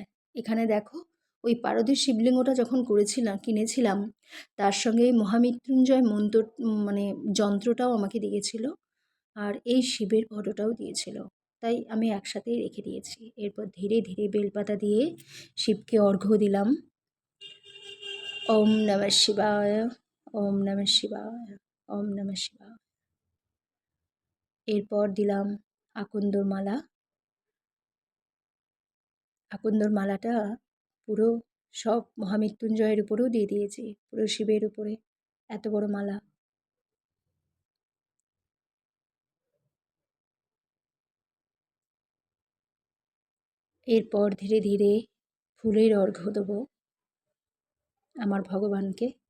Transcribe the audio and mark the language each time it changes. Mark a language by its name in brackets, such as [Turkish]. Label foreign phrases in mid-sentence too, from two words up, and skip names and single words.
[Bangla] এখানে দেখো ওই পারদের শিবলিঙ্গটা যখন কিনেছিলাম, তার সঙ্গে এই মহামৃত্যুঞ্জয় মন্ত্র মানে যন্ত্রটাও আমাকে দিয়েছিল, আর এই শিবের ফটোটাও দিয়েছিল, তাই আমি একসাথেই রেখে দিয়েছি। এরপর ধীরে ধীরে বেলপাতা দিয়ে শিবকে অর্ঘ্য দিলাম। [Sanskrit] ওম নমঃ শিবায়, ওম নমঃ শিবায়, ওম নমঃ শিবায়। [Bangla] এরপর দিলাম আকন্দর মালা। আকন্দর মালাটা পুরো সব মহামৃত্যুঞ্জয়ের উপরেও দিয়ে দিয়েছি, পুরো শিবের উপরে, এত বড় মালা। এরপর ধীরে ধীরে ফুলের অর্ঘ্য দেবো আমার ভগবানকে।